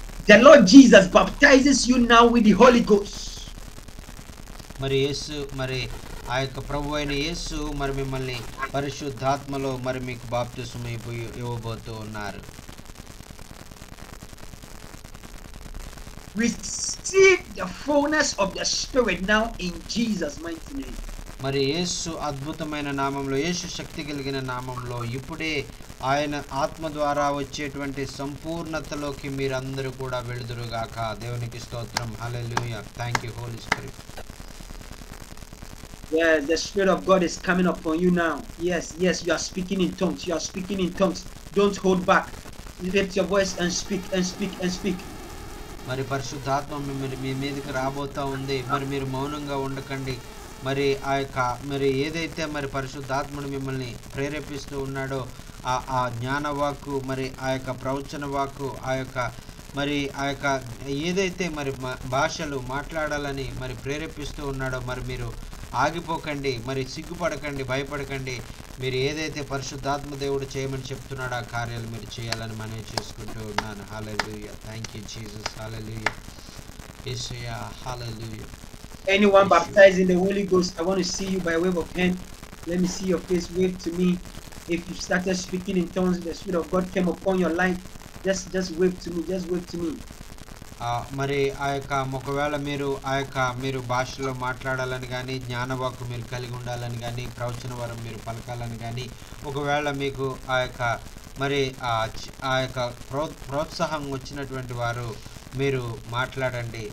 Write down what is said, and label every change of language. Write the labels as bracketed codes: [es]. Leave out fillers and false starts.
[en] The Lord Jesus baptizes you now with the Holy Ghost. [te] మరి యేసు మరి ఆ యొక్క ప్రభు అయిన యేసు మరి మిమ్మల్ని పరిశుద్ధాత్మలో మరి మీకు బాప్తిస్మం ఇవ్వబోతూ ఉన్నారు. [en] Receive the fullness of the Spirit now in Jesus' mighty name. [te] మరి యేసు అద్భుతమైన నామంలో, యేసు శక్తి కలిగిన నామంలో ఇప్పుడే ఆయన ఆత్మ ద్వారా వచ్చేటువంటి సంపూర్ణతలోకి మీరందరూ కూడా వెళుదురుగాక. దేవునికి స్తోత్రం. హల్లెలూయా. [en] Thank you Holy Spirit. Yes, the Spirit of God is coming upon you now. Yes, you are speaking in tongues. You are speaking in tongues. Don't hold back. Lift your voice and speak and speak and speak. [te] మరి పరిశుద్ధాత్మ మీ మీదకి రాబోతా ఉంది. మరి మీరు మౌనంగా ఉండకండి. మరి ఆ యొక్క మరి ఏదైతే మరి పరిశుద్ధాత్ముడు మిమ్మల్ని ప్రేరేపిస్తూ ఉన్నాడో ఆ జ్ఞానవాక్కు మరి ఆ యొక్క ప్రవచన వాక్కు ఆ యొక్క ఏదైతే మరి భాషలు మాట్లాడాలని మరి ప్రేరేపిస్తూ ఉన్నాడో మరి మీరు ఆగిపోకండి. మరి సిగ్గుపడకండి, భయపడకండి. మీరు ఏదైతే పరిశుద్ధాత్మ దేవుడు చేయమని చెప్తున్నాడో ఆ కార్యాలు మీరు చేయాలని మనవి చేసుకుంటూ ఉన్నాను. హల్లెలూయా. [en] Thank you Jesus. [te] Hallelujah. Yesayya. Hallelujah. [en] Anyone baptized in the Holy Ghost, I want to see you by wave of hand. Let me see your face. Wave to me. If you started speaking in tongues, the Spirit of God came upon your life. Just wave to me. Just wave to me. [te] మరి ఆ యొక్క ఒకవేళ మీరు భాషలో మాట్లాడాలని కానీ జ్ఞానవాక్కు మీరు కలిగి ఉండాలని కానీ ప్రవచన వరం మీరు పలకాలని కానీ ఒకవేళ మీకు ఆ యొక్క మరి ఆ యొక్క ప్రోత్సాహం వచ్చినటువంటి వారు మీరు మాట్లాడండి.